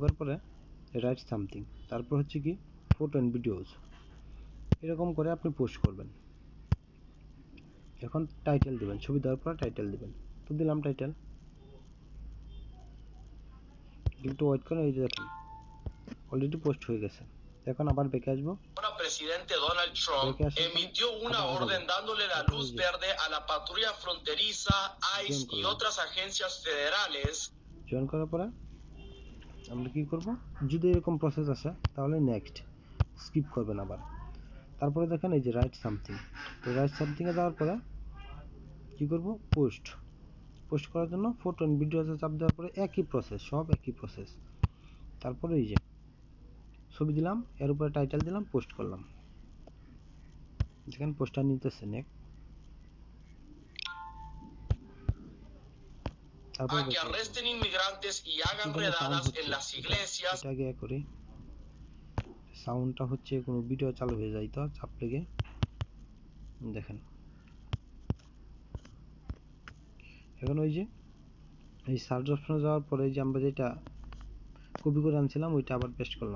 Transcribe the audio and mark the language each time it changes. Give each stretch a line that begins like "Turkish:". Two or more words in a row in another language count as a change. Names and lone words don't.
Bangla: ঢোকার পরে
English: write something,
Bangla: তারপর হচ্ছে কি
English: photo and videos,
Bangla: এরকম করে আপনি পোস্ট করবেন। এখন টাইটেল দিবেন, ছবি দেওয়ার পর টাইটেল দিবেন। তো দিলাম টাইটেল, একটু ওয়েট করেন, এই যে দেখেন
English: already post
Bangla: হয়ে গেছে। এখন আবার ব্যাকে আসবো,
Spanish: presidente Donald Trump emitió una orden dándole la luz verde a la patrulla fronteriza, ICE y otras agencias federales.
Bangla: জয়েন করার পরে আমরা কি করব, যদি এরকম প্রসেস আসে তাহলে
English: next skip
Bangla: করবেন আবার। তারপরে দেখেন এই যে
English: write something,
Bangla: তো
English: write something
Bangla: এ দেওয়ার পরে কি করব, পোস্ট। পোস্ট করার জন্য
English: photo and video
Bangla: চাপ দেওয়ার পরে একই প্রসেস, সব একই প্রসেস। তারপরে এই যে ছবি দিলাম, এর উপরে টাইটেল দিলাম, পোস্ট করলাম। যেখানে পোস্টার নিতেছে নেক্সট,
Spanish: A que arresten inmigrantes y hagan redadas en las iglesias.
Bangla: এটা আগে করি, সাউন্ডটা হচ্ছে কোনো ভিডিও চালু হয়ে যায় তো চাপ লেগে। দেখেন এখন ওই যে এই
English: search option
Bangla: যাওয়ার পরে যে আমরা যেটা কপি করে আনছিলাম ওইটা আবার পেস্ট করলাম।